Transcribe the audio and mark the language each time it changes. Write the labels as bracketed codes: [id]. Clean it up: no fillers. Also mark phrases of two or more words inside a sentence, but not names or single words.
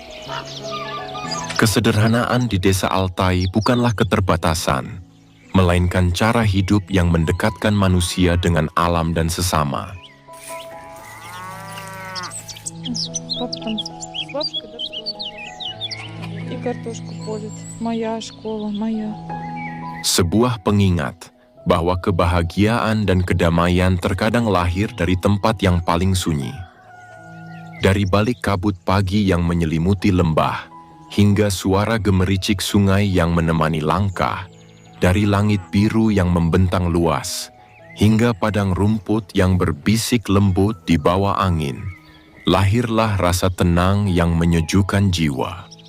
[id] Kesederhanaan di desa Altai bukanlah keterbatasan, melainkan cara hidup yang mendekatkan manusia dengan alam dan sesama. [ru] Папа там с бабушкой, да, и картошку полит. Моя школа, моя. [id] Sebuah pengingat bahwa kebahagiaan dan kedamaian terkadang lahir dari tempat yang paling sunyi. Dari balik kabut pagi yang menyelimuti lembah, hingga suara gemericik sungai yang menemani langkah, dari langit biru yang membentang luas, hingga padang rumput yang berbisik lembut di bawah angin, lahirlah rasa tenang yang menyejukkan jiwa.